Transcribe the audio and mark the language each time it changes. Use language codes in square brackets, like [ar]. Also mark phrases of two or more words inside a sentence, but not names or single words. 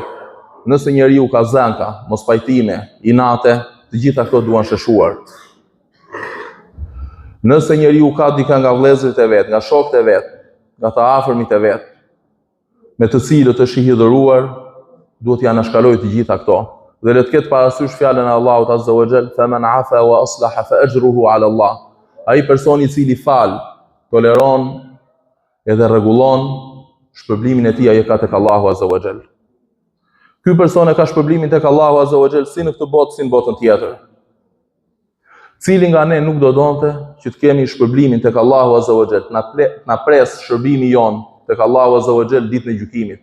[sq] Nëse njeriu ka zënka, mospajtime, inate, të gjitha këto duan sheshuar. Nëse njeriu ka dikë nga vëllezërit e vet, nga shokët e vet, nga të afërmit e vet, me të cilët është i hidhëruar, duhet ja anashkaloj të gjitha këto. Dhe le të ketë parasysh fjalën e Allahut [ar] عز وجل, "فمن عفا وأصلح فأجره على الله." [sq] Ai person i cili fal, toleron edhe rregullon, shpërblimin e tij ai ka tek Allahu [ar] عز وجل. [sq] Ky person e ka shpërblimin tek Allahu [ar] عز وجل [sq] si në këtë botë si në botën tjetër. Cili nga ne nuk do donte që të kemi shpërblimin tek Allahu [ar] عز وجل, [sq] na pres shërbimi jon tek Allahu [ar] عز وجل [sq] ditën e gjykimit.